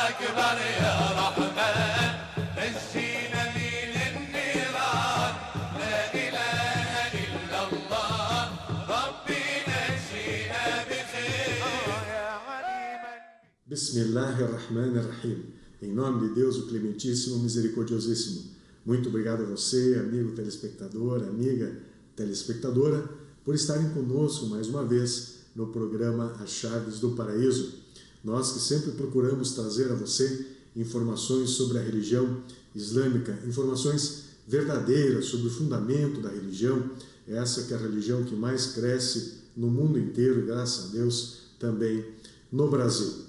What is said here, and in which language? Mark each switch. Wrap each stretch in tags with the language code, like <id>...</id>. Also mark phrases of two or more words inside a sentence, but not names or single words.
<ar>أكبر يا رحمن نجينا من النيران لا إله إلا الله ربي نجينا بخير يا عليما. بسم الله الرحمن الرحيم.</ar> <pt>Em nome de Deus, o Clementíssimo, Misericordiosíssimo. Muito obrigado a você, amigo telespectador, amiga telespectadora, por estarem conosco mais uma vez no programa As Chaves do Paraíso. Nós que sempre procuramos trazer a você informações sobre a religião islâmica, informações verdadeiras sobre o fundamento da religião, essa que é a religião que mais cresce no mundo inteiro, graças a Deus, também no Brasil.</pt>